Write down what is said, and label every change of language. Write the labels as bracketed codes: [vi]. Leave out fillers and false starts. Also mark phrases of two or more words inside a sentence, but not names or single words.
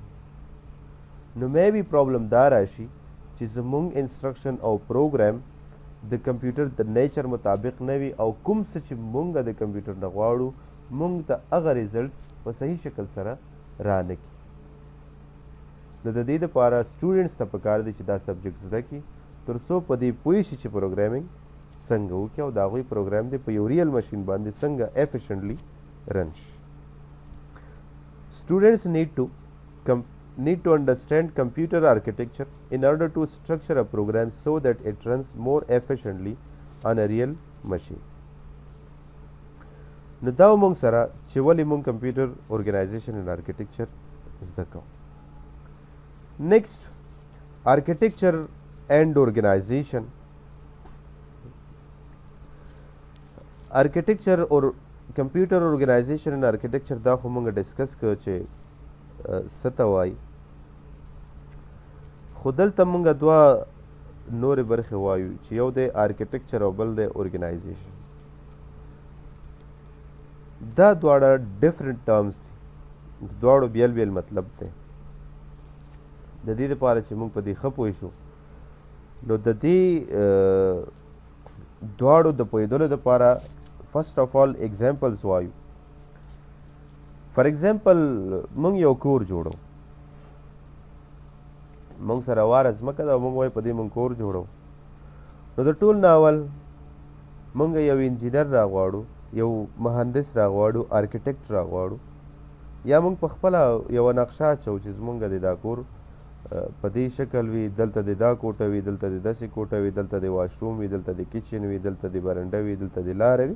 [ps] نو [en] maybe problem [ps] دا راشي چې زمونږ انسټرکشن او پروګرام د کمپیوټر د نیچر مطابق نه وي او کوم څه چې مونږ د کمپیوټر نه غواړو مونږ ته هغه ریزلټس په صحیح شکل سره را نه کړي. نو د دې دپاره سټوډنټس ته پکار دی چې دا سبجیکټ زده کړي تر څو په دې پوه شي چې پروګرامینګ څنګه وکړي او د هغوی پروګرام دی په یو [en] real machine [ps] باندې څنګه efficiently رن شي. [en] Students need to understand computer architecture in order to structure a program so that it runs more efficiently on a real machine. [ps] نو دا مونږ سره چې ولې مونږ کمپیوټر [en] organization and architecture [ps] زده کوو. [en] Next, architecture and organization. Architecture or computer organization and architecture [ps] دا خو مونږ ډسکس کړو چې څه ته وایي. خو دلته مونږ دوه نورې برخې وایو چې یو دی آرکیټیکچر او بل دی اورګنایزیشن. دا دواړه [en] different terms [ps] دي، د دواړو بیل بیل مطلب دی. د دې دپاره چې مونږ په دې ښه پوه شو نو د دې دواړو د پوهېدلو دپاره [en] first of all examples [ps] وایو. [en] for example [ps] مونږ یو کور جوړو، مونږ سره واره ځمکه ده او مونږ وایو په دې مونږ کور جوړو. نو د ټول ناول مونږ یو انجینر راغواړو، یو مهندس راغواړو، آرکیټیکټ راغواړو، یا مونږ په خپله یوه نقشه اچوو چې زمونږ د دا کور په دې شکل وي، دلته د دا کوټه وي، دلته د داسې کوټه وي، دلته د واشروم وي، دلته د کچن وي، دلته د برنډه وي، دلته د لاره وي.